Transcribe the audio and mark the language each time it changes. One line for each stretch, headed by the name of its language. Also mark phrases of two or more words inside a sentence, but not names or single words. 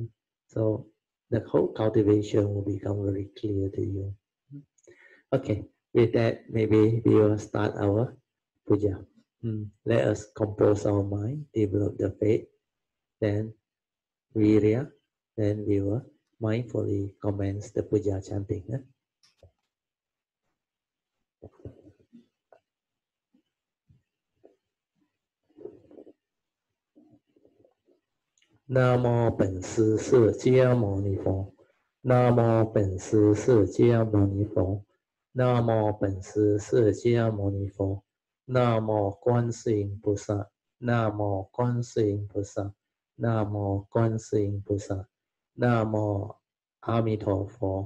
English: So the whole cultivation will become very clear to you. Okay, with that, maybe we will start our puja. Let us compose our mind, develop the faith, then virya, then we will mindfully commence the puja chanting.
Vietnamese: Nam mô Bổn Sư释迦牟尼佛。
Chinese: 南无本师释迦牟尼佛。南无本师释迦牟尼佛。南无观世音菩萨。南无观世音菩萨。南无观世音菩萨。南无阿弥陀佛。